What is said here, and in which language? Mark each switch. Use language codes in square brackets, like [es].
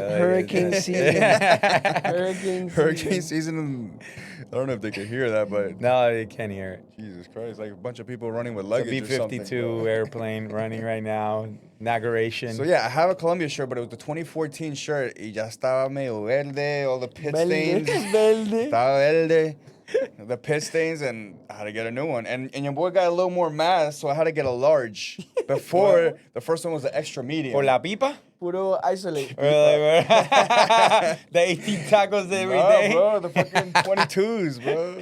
[en] it's hurricane season. Hurricane season. I don't know if they could hear that, but No, you can't hear it. Jesus Christ, like a bunch of people running with It's a luggage or something. B-52 bro. airplane running right now. Inauguration. So yeah, I have a Colombia shirt, but it was the 2014 shirt. [es] Y ya estaba medio verde, [en] all the pit [es] Verde. [en] stains. [es] Verde. Estaba verde. [en] The pit stains, and I had to get a new one. And your boy got a little more mass, so I had to get a large. Before, the first one was the extra medium. [es] ¿Por la pipa? Puro isolate. [en] The 18 tacos every day. No, bro, the fucking 22s, bro.